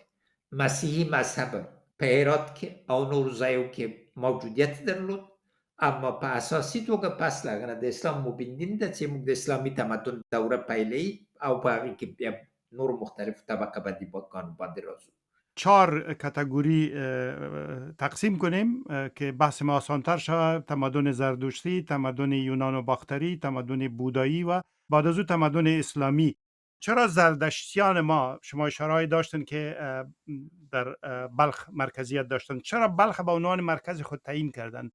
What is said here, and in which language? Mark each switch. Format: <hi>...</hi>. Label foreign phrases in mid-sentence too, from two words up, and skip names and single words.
<ps>مسیحي مذهب په هرات کې او نورو ځایو کې موجودیت درلود، اما په اساسي توګه پس له هغه نه د اسلام مبین دین ده چې موږ د اسلامي تمدن دوره پیلوي او په هغې کې بیا نور مختلف طبقه بندی باندې راځو.</ps> <fa>4 کاتگوری تقسیم کنیم که بحث ما آسانتر شود: تمدن زردشتی، تمدن یونان و باختری، تمدن بودایی و بعد از او تمدن اسلامی. چرا زردشتیان ما، شما اشاره داشتن که در بلخ مرکزیت داشتن، چرا بلخ به عنوان مرکز خود تعیین کردن؟</fa>